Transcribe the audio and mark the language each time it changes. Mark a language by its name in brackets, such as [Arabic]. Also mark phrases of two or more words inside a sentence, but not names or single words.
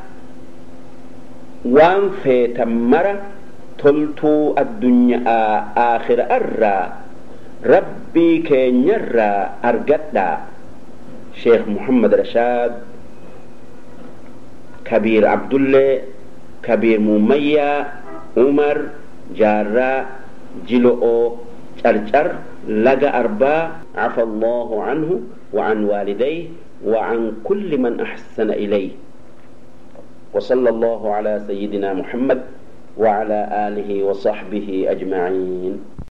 [Oromo] waan feetan mara toltuu addunyaa aakhira irraa rabbii keenyarraa argadhaa sheekh muhammad rashaad [Arabic] kabiir abdullee kabiir mumayyaa umar jaarraa jilo'oo carcar لقى أربا عفى الله عنه وعن والديه وعن كل من أحسن إليه وصلى الله على سيدنا محمد وعلى آله وصحبه أجمعين